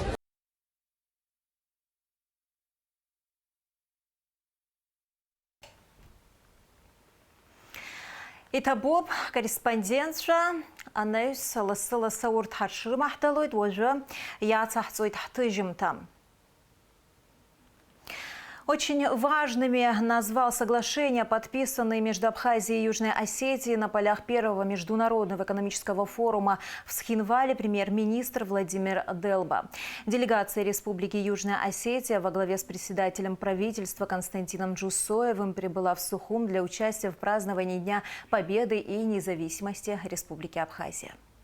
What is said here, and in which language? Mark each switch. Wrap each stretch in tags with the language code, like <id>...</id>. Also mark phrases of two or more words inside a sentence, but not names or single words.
<ab>Иҭабуп корреспондентцәа анаҩс лассы-лассы урҭ ҳарҽрымаҳдалоит, уажәы иацаҳҵоит ҳҭыжьымҭа.</ab> <ru>Очень важными назвал соглашения, подписанные между Абхазией и Южной Осетией на полях первого международного экономического форума в Схинвале премьер-министр Владимир Делба. Делегация Республики Южная Осетия во главе с председателем правительства Константином Джусоевым прибыла в Сухум для участия в праздновании Дня Победы и независимости Республики Абхазия.</ru>